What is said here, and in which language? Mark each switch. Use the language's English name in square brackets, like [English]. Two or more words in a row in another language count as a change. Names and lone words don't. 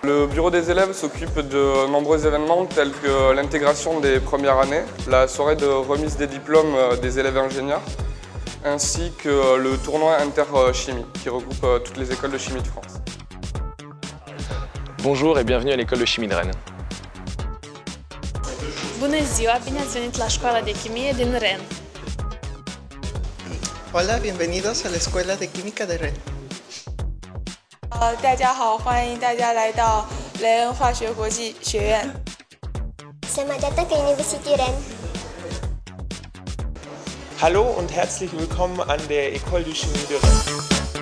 [French] Le bureau des élèves s'occupe de nombreux événements tels que l'intégration des premières années, la soirée de remise des diplômes des élèves ingénieurs, ainsi que le tournoi interchimie qui regroupe toutes les écoles de chimie de France. Bonjour et bienvenue à l'école de chimie de Rennes. [Romanian] Bună ziua, bine ați venit la școala de chimie din Rennes. [Spanish] Hola, bienvenidos a la Escuela de Química de Rennes. [Chinese] 大家好，欢迎大家来到莱恩化学国际学院。 [Malay] Selamat datang ke University Rennes. [German] Hallo und herzlich willkommen an der École de Chimie de Rennes.